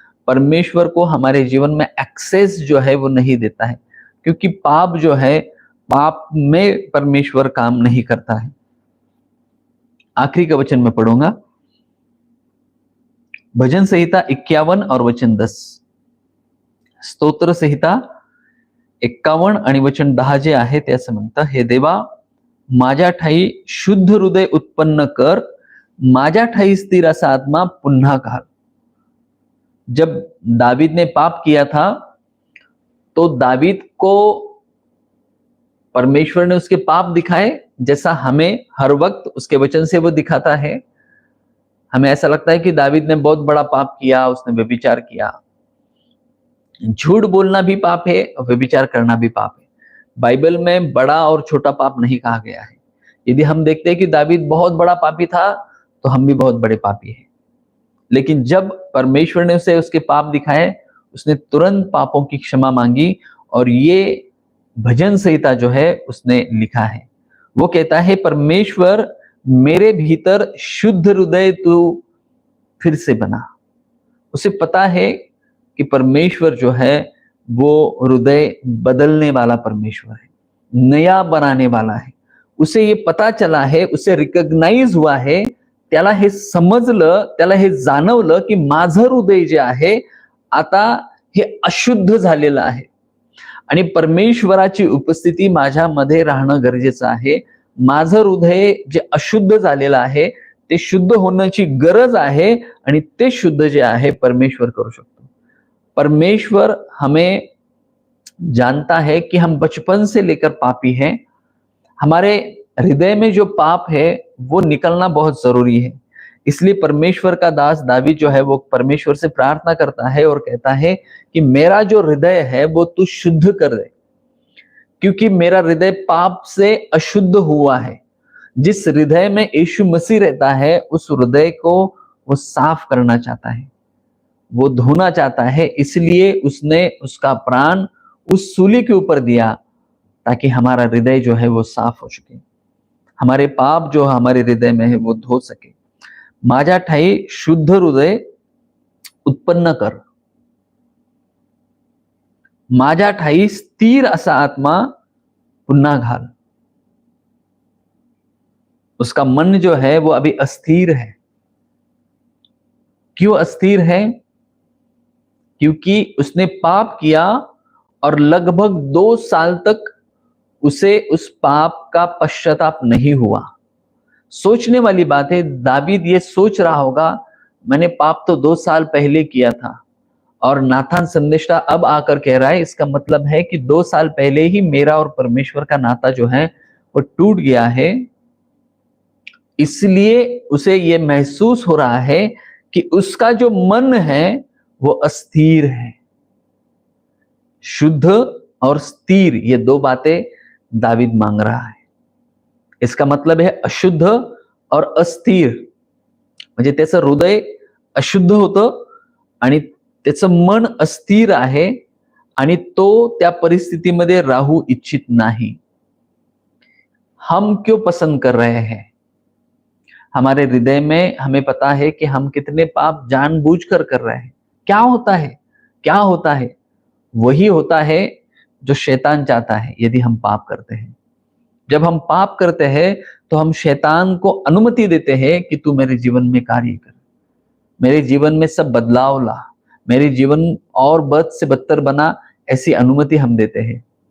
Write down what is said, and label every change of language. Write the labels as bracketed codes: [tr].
[hi] परमेश्वर को हमारे जीवन में एक्सेस जो है वो नहीं देता है, क्योंकि पाप जो है, पाप में परमेश्वर काम नहीं करता है. आखिरी का वचन मैं पढ़ूंगा, भजन संहिता 51 और वचन 10. [mr] स्तोत्र संहिता 51 आणि वचन 10 जे आहे ते असं म्हणतं, हे देवा माझ्या ठाई शुद्ध हृदय उत्पन्न कर, माझ्या ठाई स्थिर असा आत्मा पुन्हा घाल. [hi] जब दावीद ने पाप किया था तो दावीद को परमेश्वर ने उसके पाप दिखाए, जैसा हमें हर वक्त उसके वचन से वो दिखाता है. हमें ऐसा लगता है कि दावीद ने बहुत बड़ा पाप किया, उसने व्यभिचार किया. झूठ बोलना भी पाप है और व्यभिचार करना भी पाप है. बाइबल में बड़ा और छोटा पाप नहीं कहा गया है. यदि हम देखते हैं कि दावीद बहुत बड़ा पापी था तो हम भी बहुत बड़े पापी हैं. लेकिन जब परमेश्वर ने उसे उसके पाप दिखाए, उसने तुरंत पापों की क्षमा मांगी. और ये भजन संहिता जो है उसने लिखा है, वो कहता है, परमेश्वर मेरे भीतर शुद्ध हृदय तू फिर से बना. उसे पता है कि परमेश्वर जो है वो हृदय बदलने वाला परमेश्वर है, नया बनाने वाला है. उसे ये पता चला है, उसे रिकग्नाइज हुआ है, [mr] त्याला हे समजलं, त्याला हे जाणवलं की माझं हृदय जे आहे आता हे अशुद्ध झालेलं आहे आणि परमेश्वराची उपस्थिती माझ्यामध्ये राहणं गरजेचं आहे. माझं हृदय जे अशुद्ध झालेलं आहे ते शुद्ध होण्याची गरज आहे आणि ते शुद्ध जे आहे परमेश्वर करू शकतो. [hi] परमेश्वर हमें जानता है कि हम बचपन से लेकर पापी हैं. हमारे हृदय में जो पाप है वो निकलना बहुत जरूरी है. इसलिए परमेश्वर का दास दावीद जो है वो परमेश्वर से प्रार्थना करता है और कहता है कि मेरा जो हृदय है वो तू शुद्ध कर दे, क्योंकि मेरा हृदय पाप से अशुद्ध हुआ है. जिस हृदय में यीशु मसीह रहता है उस हृदय को वो साफ करना चाहता है, वो धोना चाहता है. इसलिए उसने उसका प्राण उस सूली के ऊपर दिया ताकि हमारा हृदय जो है वो साफ हो सके, हमारे पाप जो हमारे हृदय में है वो धो सके. [mr] माझ्या ठाई शुद्ध हृदय उत्पन्न कर, माझ्या ठाई स्थिर असा आत्मा पुन्हा घाल. [hi] उसका मन जो है वो अभी अस्थिर है. क्यों अस्थिर है? क्योंकि उसने पाप किया और लगभग 2 साल तक उसे उस पाप का पश्चाताप नहीं हुआ. सोचने वाली बात है, दावीद ये सोच रहा होगा मैंने पाप तो 2 साल पहले किया था और नाथान संदेशा अब आकर कह रहा है, इसका मतलब है कि 2 साल पहले ही मेरा और परमेश्वर का नाता जो है वो टूट गया है. इसलिए उसे ये महसूस हो रहा है कि उसका जो मन है वो अस्थिर है. शुद्ध और स्थिर ये 2 बातें दावीद मांग रहा है. इसका मतलब है अशुद्ध और अस्थिर, [mr] म्हणजे त्याचं हृदय अशुद्ध होतं आणि त्याचं मन अस्थिर आहे आणि तो त्या परिस्थितीमध्ये राहू इच्छित नाही. [hi] हम क्यों पसंद कर रहे हैं? हमारे हृदय में हमें पता है कि हम कितने पाप जानबूझकर कर रहे हैं. क्या होता है? क्या होता है? वही होता है जो शैतान चाहता है. यदि हम पाप करते हैं, जब हम पाप करते हैं तो हम शैतान को अनुमति देते हैं कि तू मेरे जीवन में कार्य कर, मेरे जीवन में सब बदलाव ला, मेरे जीवन और बद से बदतर बना, ऐसी अनुमति हम देते हैं.